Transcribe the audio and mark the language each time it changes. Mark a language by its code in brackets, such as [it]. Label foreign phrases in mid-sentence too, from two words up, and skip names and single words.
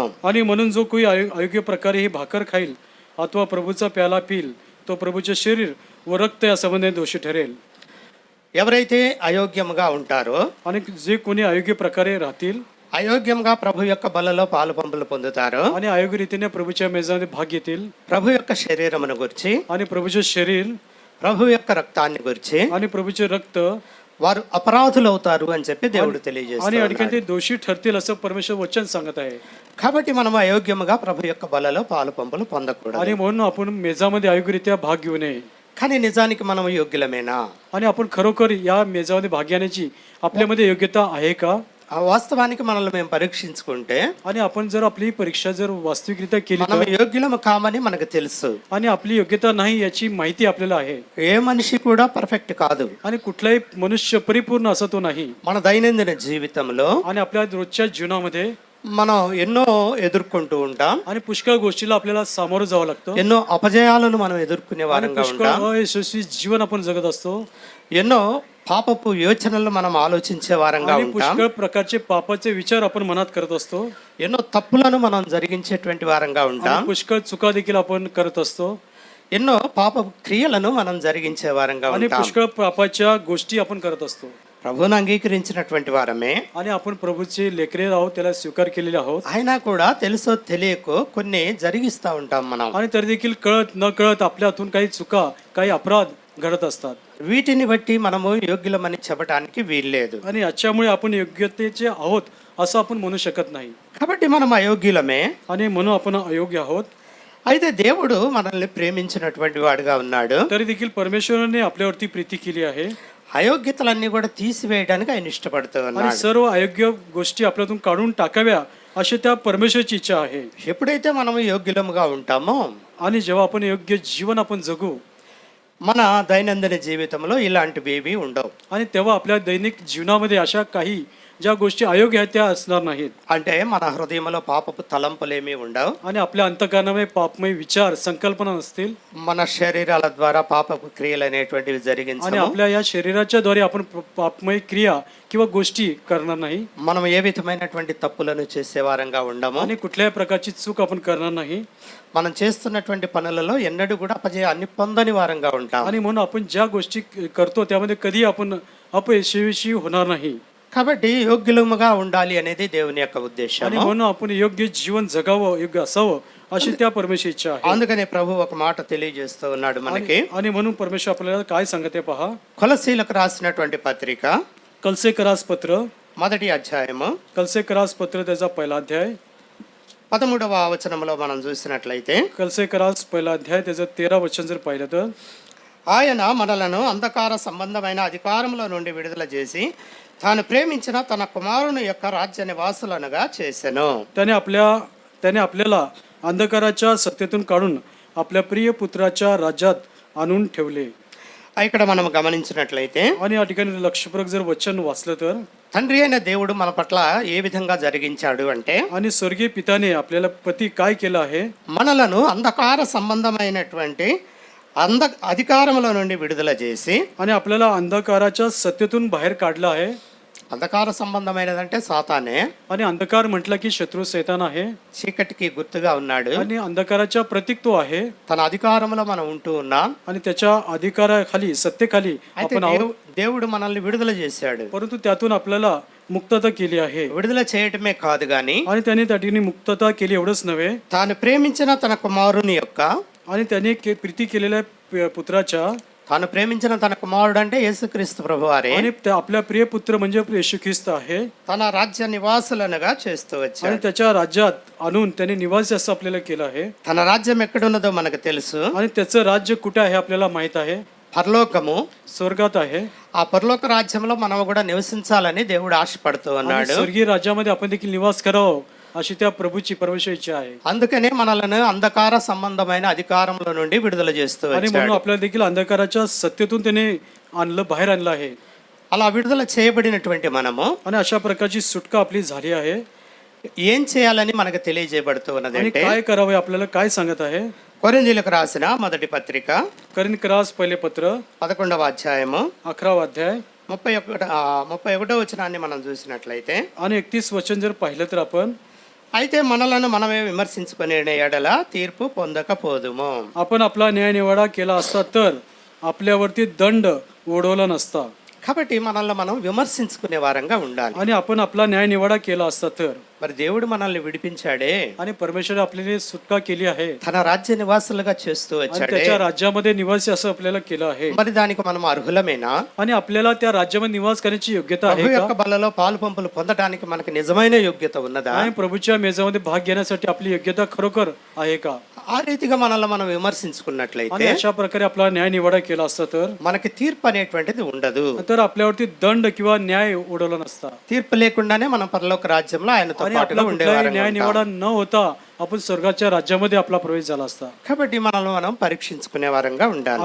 [mr] आणि म्हणून जो कोणी अयोग्य प्रकारे ही भाकर खाईल अथवा प्रभूचा प्याला पिल तो प्रभूचे शरीर व रक्त या संबंधी दोषी ठरेल. [te] ఎవరైతే అయోగ్యంగా ఉంటారో [mr] आणि जे कोणी अयोग्य प्रकारे राहतील [te] అయోగ్యంగా ప్రభు యొక్క బలలో పాలు పంపులు పొందుతారో [mr] आणि अयोग्य रीतीने प्रभूच्या मेजामध्ये भाग घेतील [te] ప్రభు యొక్క శరీరమును గురించి [mr] आणि प्रभूचे शरीर [te] ప్రభు యొక్క రక్తాన్ని గురించి [mr] आणि प्रभूचे रक्त [te] వారు అపరాధులు అవుతారు అని చెప్పి దేవుడు [mr] आणि [te] తెలియజేస్తున్నాడు. [mr] अडकन ते दोषी ठरतील असं परमेश्वर वचन सांगत आहे. [te] కాబట్టి మనం అయోగ్యముగా ప్రభు యొక్క బలలో పాలు పంపులు పొందకూడదు. [mr] आणि म्हणून आपण मेजामध्ये अयोग्यरित्या भाग घेऊ नये. [te] కానీ నిజానికి మనం యోగ్యులమేనా? [mr] आणि आपण खरोखर या मेजामध्ये भाग घेण्याची आपल्यामध्ये योग्यता आहे का? [te] ఆ వాస్తవానికి మనల్ని మేము పరీక్షించుకుంటే [mr] आणि आपण जर आपली परीक्षा जर वास्तविकरित्या केली [te] మనం [mr] तर [te] యోగ్యులము కామని మనకు తెలుసు. [mr] आणि आपली योग्यता नाही याची माहिती आपल्याला आहे. [te] ఏ మనిషి కూడా పర్ఫెక్ట్ కాదు. [mr] आणि कुठलाही मनुष्य परिपूर्ण असा तो नाही. [te] మన దైనందిన జీవితంలో [mr] आणि आपल्या रोजच्या जीवनामध्ये [te] మనం ఎన్నో ఎదుర్కొంటూ ఉంటాం. [mr] आणि पुष्कळ गोष्टीला आपल्याला सामोरं जावं लागतं. [te] ఎన్నో అపజయాలను మనం ఎదుర్కొనే [mr] आणि [te] వారంగా [mr] पुष्कळ [te] ఉంటాం. [mr] अयशस्वी जीवन आपण जगत असतो. [te] ఎన్నో పాపపు యోచనలు మనం ఆలోచించే వారంగా [mr] आणि [te] ఉంటాం. [mr] पुष्कळ प्रकारचे पापाचे विचार आपण मनात करत असतो. [te] ఎన్నో తప్పులను మనం జరిగించేటువంటి వారంగా ఉంటాం. [mr] आणि पुष्कळ चुका देखील आपण करत असतो. [te] ఎన్నో పాప క్రియలను మనం జరిగించే వారంగా [mr] आणि [te] ఉంటాం. [mr] पुष्कळ पापाच्या गोष्टी आपण करत असतो. [te] ప్రభువును అంగీకరించినటువంటి వారమే [mr] आणि आपण प्रभूचे लेकरे आहोत, त्याला स्वीकार केलेले आहोत. [te] అయినా కూడా తెలుసో తెలియకో కొన్ని జరిగిస్తూ ఉంటాం మనం. [mr] आणि तरी देखील कळत न कळत आपल्या हातून काही चुका काही अपराध घडत असतात. [te] వీటిని బట్టి మనము యోగ్యులమని చెప్పడానికి వీల్లేదు. [mr] आणि याच्यामुळे आपण योग्यतेचे आहोत असं आपण म्हणू शकत नाही. [te] కాబట్టి మనం అయోగ్యులమే. [mr] आणि म्हणून आपण अयोग्य आहोत. [te] అయితే దేవుడు మనల్ని ప్రేమించినటువంటి వాడుగా ఉన్నాడు. [mr] तरी देखील परमेश्वराने आपल्यावरती प्रीती केली आहे. [te] అయోగ్యతలన్నీ కూడా తీసివేయడానికి ఆయన ఇష్టపడుతూ [mr] आणि [te] ఉన్నాడు. [mr] सर्व अयोग्य गोष्टी आपल्यातून काढून टाकाव्या अशी त्या परमेश्वराची इच्छा आहे. [te] ఎప్పుడైతే మనము యోగ్యులముగా ఉంటామో [mr] आणि जेव्हा आपण योग्य जीवन आपण जगू [te] మన దైనందిన జీవితంలో ఇలాంటివి ఉండవు. [mr] आणि तेव्हा आपल्या दैनिक जीवनामध्ये अशा काही ज्या गोष्टी अयोग्य आहेत त्या असणार नाहीत. [te] అంటే మన హృదయంలో పాపపు తలంపులేమీ ఉండవు. [mr] आणि आपल्या अंतःकरणामध्ये पापमय विचार संकल्पना नसतील. [te] మన శరీరాల ద్వారా పాపపు క్రియలు అనేటువంటివి [mr] आणि [te] జరిగించము. [mr] आपल्या या शरीराच्या द्वारे आपण पापमय क्रिया किंवा गोष्टी करणार नाही. [te] మనం ఏ విధమైనటువంటి తప్పులను చేసే వారంగా ఉండము. [mr] आणि कुठल्याही प्रकारची चूक आपण करणार नाही. [te] మనం చేస్తున్నటువంటి పనులలో ఎన్నడూ కూడా అపజయాన్ని పొందని వారంగా ఉంటాం. [mr] आणि म्हणून आपण ज्या गोष्टी करतो त्यामध्ये कधी आपण अपयशस्वी होणार नाही. [te] కాబట్టి యోగ్యులముగా ఉండాలి అనేది దేవుని యొక్క ఉద్దేశం. [mr] आणि म्हणून आपण योग्य जीवन जगावं योग्य असावं अशी त्या परमेश्वर इच्छा आहे. [te] అందుకనే ప్రభు ఒక మాట తెలియజేస్తూ ఉన్నాడు మనకి. [mr] आणि म्हणून परमेश्वर आपल्याला काय सांगते पहा. [te] కొలసీలకు రాసినటువంటి పత్రిక [mr] कलसेकरास पत्र [te] మొదటి అధ్యాయము [mr] कलसेकरास पत्र त्याचा पहिला अध्याय [te] 13వ వచనంలో మనం చూసినట్లయితే [mr] कलसेकरास पहिला अध्याय त्याचं 13 वचन जर पाहिलं तर [te] ఆయన మనలను అంధకార సంబంధమైన అధికారంలో నుండి విడుదల చేసి తాను ప్రేమించిన తన కుమారుని యొక్క రాజ్య నివాసులనుగా చేసెను. [mr] त्याने आपल्याला अंधकाराच्या सत्तेतून काढून आपल्या प्रिय पुत्राच्या राज्यात आणून ठेवले. [te] ఇక్కడ మనం గమనించినట్లయితే [mr] आणि या ठिकाणी लक्षपूर्वक जर वचन वाचलं तर [te] తండ్రి అయిన దేవుడు మన పట్ల ఏ విధంగా జరిగించాడు అంటే [mr] आणि स्वर्गीय पिताने आपल्याला प्रति काय केलं आहे [te] మనలను అంధకార సంబంధమైనటువంటి అధికారముల నుండి విడుదల చేసి, [mr] आणि आपल्याला अंधकाराच्या सत्तेतून बाहेर काढलं आहे. [te] అంధకార సంబంధమైనదంటే సాతానే, [mr] आणि अंधकार म्हटलं की शत्रू सैतान आहे [te] చీకటికి గుర్తుగా ఉన్నాడు. [mr] आणि अंधकाराच्या प्रतीक तो आहे [te] తన అధికారంలో మనం ఉంటూ ఉన్నాం. [mr] आणि त्याच्या अधिकाराखाली सत्तेखाली [te] అయితే [mr] आपण आहोत. [te] దేవుడు మనల్ని విడుదల చేశాడు. [mr] परंतु त्यातून आपल्याला मुक्तता केली आहे [te] విడుదల చేయటమే కాదు గాని [mr] आणि त्याने त्या ठिकाणी मुक्तता केली एवढंच नव्हे, [te] తాను ప్రేమించిన తన కుమారుని యొక్క [mr] आणि त्याने प्रीती केलेल्या पुत्राच्या [te] తాను ప్రేమించిన తన కుమారుడు అంటే యేసుక్రీస్తు ప్రభువారే [mr] आणि आपल्या प्रिय पुत्र म्हणजे येशू ख्रिस्त आहे [te] తన రాజ్య నివాసులనుగా చేస్తూ వచ్చాడు. [mr] आणि त्याच्या राज्यात आणून त्याने निवासी असं आपल्याला केलं आहे. [te] తన రాజ్యం ఎక్కడున్నదో మనకు తెలుసు. [mr] आणि त्याचं राज्य कुठे आहे आपल्याला माहित आहे, [te] పరలోకము. [mr] स्वर्गात आहे. [te] ఆ పరలోక రాజ్యంలో మనం కూడా నివసించాలని దేవుడు ఆశపడుతూ [mr] आणि [te] ఉన్నాడు. [mr] स्वर्गीय राज्यामध्ये आपण देखील निवास करावं अशी त्या प्रभूची परमेश्वर इच्छा आहे. [te] అందుకనే మనలను అంధకార సంబంధమైన అధికారంలో నుండి విడుదల చేస్తూ [mr] आणि म्हणून [te] వచ్చాడు. [mr] आपल्याला देखील अंधकाराच्या सत्तेतून त्याने बाहेर आणलं आहे. [te] అలా విడుదల చేయబడినటువంటి మనము [mr] आणि अशा प्रकारची सुटका आपली झाली आहे. [te] ఏం చేయాలని మనకు తెలియజేయబడుతూ [mr] आणि [te] ఉన్నదంటే [mr] काय करावे आपल्याला काय सांगत आहे, [te] కొరింథీయులకు రాసిన మొదటి పత్రిక [mr] करिन्थरास पहिले पत्र [te] 11వ అధ్యాయము [mr] 11वा अध्याय [te] 31వ వచనాన్ని మనం చూసినట్లయితే, [mr] आणि 31 वचन जर पाहिलं तर आपण [te] అయితే మనలను మనమే విమర్శించుకునే ఎడల తీర్పు పొందకపోదుము. [mr] आपला न्याय निवाडा केला असता तर आपल्यावरती दंड ओढवला नसता. [te] కాబట్టి మనల్ని మనం విమర్శించుకునే వారంగా ఉండాలి. [mr] आणि आपण आपला न्याय निवाडा केला असता तर [te] మరి దేవుడు మనల్ని విడిపించాడే, [mr] आणि परमेश्वर आपल्याला सुटका केली आहे [te] తన రాజ్య నివాసులుగా చేస్తూ [mr] आणि [te] వచ్చాడే. [mr] त्याच्या राज्यामध्ये निवासी असं आपल्याला केलं आहे. [te] మరి దానికి మనం అర్హులమేనా? [mr] आणि आपल्याला त्या राज्यामध्ये निवास करण्याची योग्यता [te] ప్రభు [mr] आहे [te] యొక్క [mr] का? [te] బలలో పాలు పంపులు పొందడానికి మనకు నిజమైన యోగ్యత ఉన్నదా? [mr] आणि प्रभूच्या मेजामध्ये भाग घेण्यासाठी आपली योग्यता खरोखर आहे का? [te] ఆ రీతిగా మనల్ని మనం [mr] आणि [te] విమర్శించుకున్నట్లయితే [mr] अशा प्रकारे आपला न्याय निवाडा केला असता तर [te] మనకి తీర్పు అనేటువంటిది ఉండదు. [mr] आपल्यावरती दंड किंवा न्याय ओढवला नसता. [te] తీర్పు లేకుండానే మనం పరలోక రాజ్యంలో ఆయనతో [mr] आणि [te] పాటుగా [mr] आपला कुठलाही [te] ఉండేవారం [mr] न्याय निवाडा न होता आपण स्वर्गाच्या राज्यामध्ये आपला प्रवेश झाला असता. [te] కాబట్టి మనల్ని మనం పరీక్షించుకునే వారంగా ఉండాలి.